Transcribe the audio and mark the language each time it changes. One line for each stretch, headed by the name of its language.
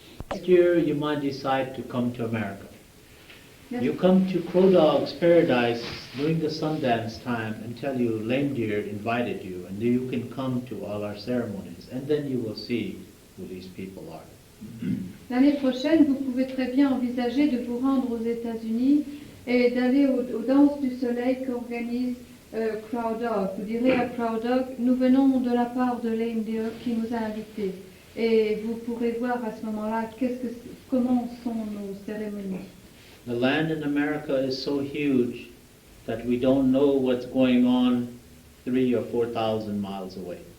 English: Next year you might decide to come to America. Yes. You come to Crow Dog's Paradise during the Sundance time and tell you Lame Deer invited you, and you can come to all our ceremonies, and then you will see who these people are.
French: L'année prochaine, vous pouvez très bien envisager de vous rendre aux États-Unis et d'aller aux danses du soleil qu'organise Crow Dog. Vous direz à Crow Dog, nous venons de la part de Lame Deer qui nous a invités. Et vous pourrez voir à ce moment-là comment sont nos cérémonies.
English: The land in America is so huge that we don't know what's going on 3,000 or 4,000 miles away.